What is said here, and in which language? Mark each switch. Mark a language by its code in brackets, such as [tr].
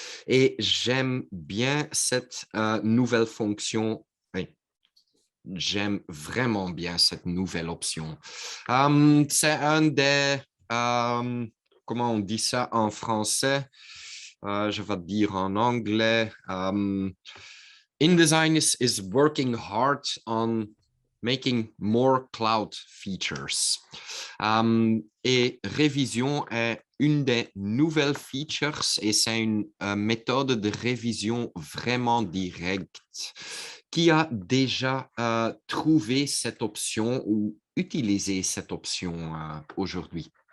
[fr] Et j'aime bien cette nouvelle fonction. Oui, j'aime vraiment bien cette nouvelle option. C'est un des, comment on dit ça en français? Je vais dire en anglais. [en] InDesign is working hard on making more cloud features. [fr] Et révision est une des nouvelles features et c'est une méthode de révision vraiment directe qui a déjà trouvé cette option ou utilisé cette option aujourd'hui?